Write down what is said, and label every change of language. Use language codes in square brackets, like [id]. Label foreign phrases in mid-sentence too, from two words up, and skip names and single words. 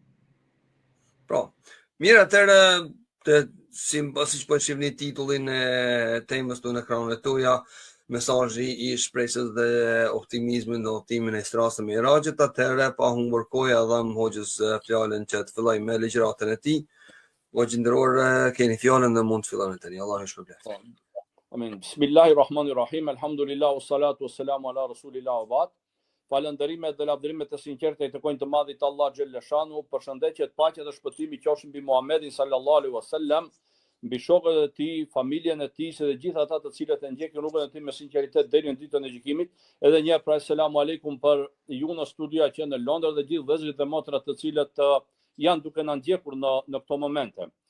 [sq] Pra, mirë atëherë siç po shihni titullin e temës tonë në ekranet tuaja, mesazhi i shpresës dhe optimizmit në udhëtimin e Isras dhe Mi'rajit, atëherë pa humbur kohë dham hoxhës fjalën që të filloj me ligjëratën e tij. Hoxhë nderuar, keni fjalën dhe mund të filloni tani. Allahu ju shpërblet. Amin. [ar] بسم الله الرحمن الرحيم الحمد لله والصلاة والسلام على رسول الله وبعد. [sq] Falënderimet dhe lavdërimet e sinqerta i takojnë të madhit Allah [ar] جل شأنه, [sq] përshëndetjet, paqja dhe shpëtimi qofshin mbi Muhamedit [ar] صلى الله عليه وسلم, [sq] mbi shokët e tij, familjen e tij dhe gjithë ata të cilët e ndjekin rrugën e tij me sinqeritet deri në ditën e gjykimit. Edhe një herë [ar] السلام عليكم [sq] për ju në studia që në Londër dhe gjithë vëllezërit dhe motrat të cilët janë duke na ndjekur në këto momente.